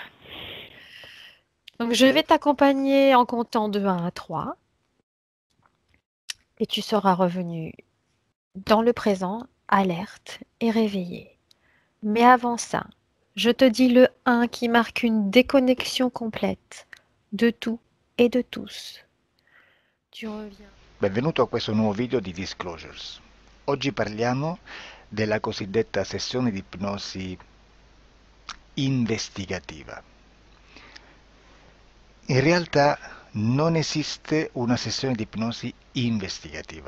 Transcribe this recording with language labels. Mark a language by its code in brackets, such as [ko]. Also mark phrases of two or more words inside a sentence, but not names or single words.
[fr] Donc, je vais t'accompagner en comptant de 1 à 3 et tu seras revenu dans le présent, alerte et réveillé. Mais avant ça, je te dis le 1 qui marque une déconnexion complète de tout et de tous. Tu reviens. [it] Benvenuto a questo nuovo video di Disclosures. Oggi parliamo della cosiddetta sessione di ipnosi investigativa. In realtà non esiste una sessione di ipnosi investigativa.